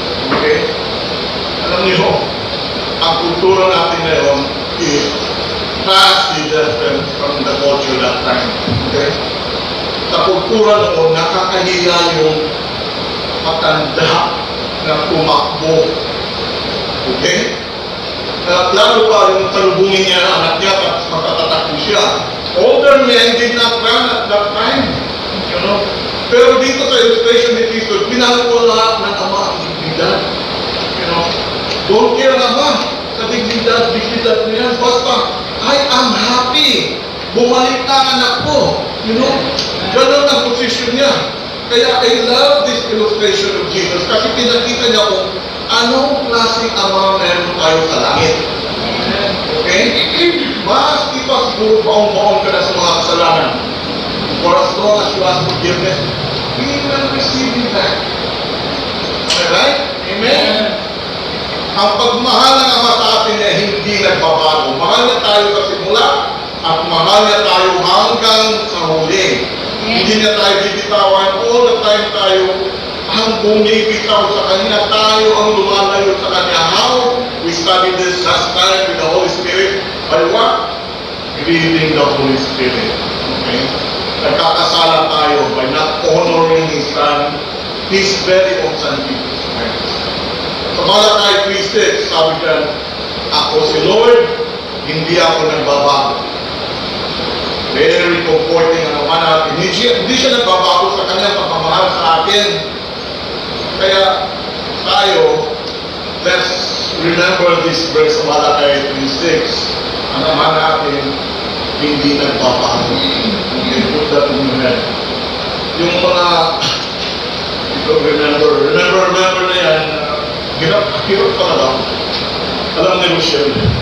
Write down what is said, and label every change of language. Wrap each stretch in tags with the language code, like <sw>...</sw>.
<en>Okay?</en> <tl>Alam niyo, ang kultura natin ngayon</tl> <en>is vastly different from the culture that time. Okay?</en> <tl>Sa kultura noon, nakakahiya yung matanda na tumakbo. Okay? At lalo pa yung salubungin niya na anak niya at magtatatakbo siya.</tl> <en>Older men did not run at that time.</en> <tl>Pero dito sa illustration ni Cristo, pinangalanan ng ama ang dignidad.</tl> <en>Don't care</en> <tl>ang ama sa dignidad mo yan. Basta,</tl> <en>I am happy.</en> <tl>Bumalik na ang anak ko. Ganon ang position niya. Kaya</tl> <en>I love this illustration of Jesus</en> <tl>kasi pinakita niya kung anong klaseng ama meron tayo sa langit. Okay? Mas iba siguro baong-baong ka na sa mga kasalanan.</tl> <en>For as long as you ask forgiveness, we will receive it back. Alright? Amen?</en> <tl>Ang pagmahal ng ama sa atin ay hindi nagbabago. Mahal niya tayo sa simula at mahal niya tayo hanggang sa huli. Hindi niya tayo bibitawan.</tl> <en>All the time</en> <tl>tayo ang bumibitaw sa Kanya, tayo ang lumalayo sa Kanya.</tl> <en>How? We studied this last time with the Holy Spirit. By what? Grieving the Holy Spirit. Okay?</en> <tl>Nagkakasala tayo</tl> <en>by not honoring His Son, His very own Son, Jesus Christ.</en> <tl>Sa Malachi 3:6, sabi dyan, ako si Lord, hindi ako nagbabago. Very comforting ang naman natin. Hindi siya nagbabago sa Kanyang pagmamahal sa atin. Kaya tayo,</tl> <en>let's remember this verse sa Malachi 3:6.</en> <tl>Ang naman natin, hindi nagbabago.</tl> <en>Okay, put that in your head.</en> <tl>Yung mga, remember na yan, hirap talaga. Alam ni Rochelle.</tl>